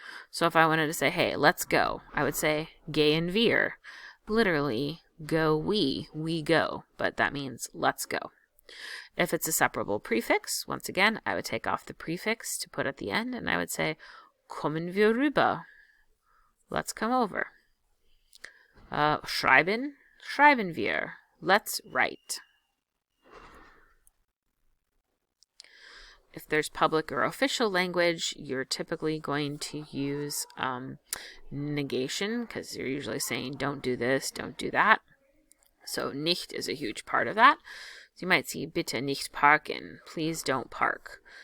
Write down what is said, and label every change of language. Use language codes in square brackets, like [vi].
[en] So if I wanted to say, hey, let's go, I would say [de] gehen wir. [en] Literally, go we go, but that means let's go. If it's a separable prefix, once again, I would take off the prefix to put at the end, and I would say [de] kommen wir rüber. [en] Let's come over. [de] Schreiben, schreiben wir. [en] Let's write. If there's public or official language, you're typically going to use negation, because you're usually saying don't do this, don't do that. So nicht is a huge part of that. So you might see [de] bitte nicht parken, [en] please don't park.